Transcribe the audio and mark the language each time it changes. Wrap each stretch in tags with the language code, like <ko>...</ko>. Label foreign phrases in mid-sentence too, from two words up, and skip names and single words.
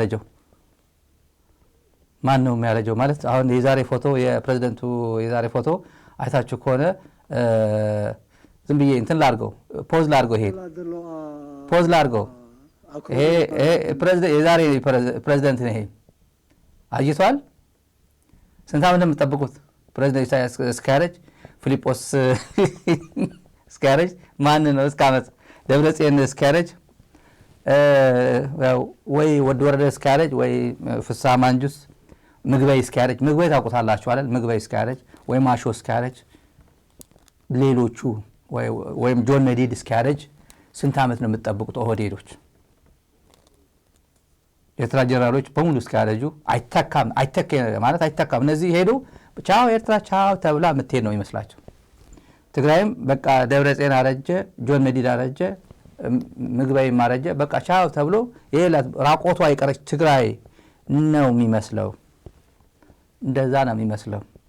<am>የሚያረጀው ማለት አሁን የዛሬ ፎቶ የፕሬዝዳንቱ የዛሬ ፎቶ አይታችሁ ከሆነ ዝም ብዬ እንትን ላድርገው ፖዝ ላድርገው ይሄ የዛሬ ፕሬዝዳንት ነው። ይሄ አይቷል። ስንት ዓመት እንደምትጠብቁት ፕሬዝዳንት ኢሳያስ እስኪያረጅ፣ ፊሊጶስ እስኪያረጅ፣ ማን ነው እስከ ዓመት ደብረጽዮን እስኪያረጅ፣ ወይ ወረደ እስኪያረጅ፣ ወይ ፍስሐ ማንጁስ ምግበይ እስኪያረጅ። ምግበይ ታውቁታላችሁ አይደል? ምግበይ እስኪያረጅ ወይ ማሾ እስኪያረጅ፣ ሌሎቹ ወይም ጆን መዲድ እስኪያረጅ ስንት ዓመት ነው የምትጠብቁት? ኦህዴዶች የኤርትራ ጀነራሎች በሙሉ እስኪያረጁ አይተካም ማለት አይተካም። እነዚህ ሄዱ ቻው ኤርትራ ቻው ተብላ የምትሄድ ነው ይመስላቸው። ትግራይም በቃ ደብረጽዮን አረጀ፣ ጆን መዲድ አረጀ፣ ምግበይም አረጀ፣ በቃ ቻው ተብሎ የሌላት ራቆቷ የቀረች ትግራይ ነው የሚመስለው። እንደዛ ነው የሚመስለው።</am>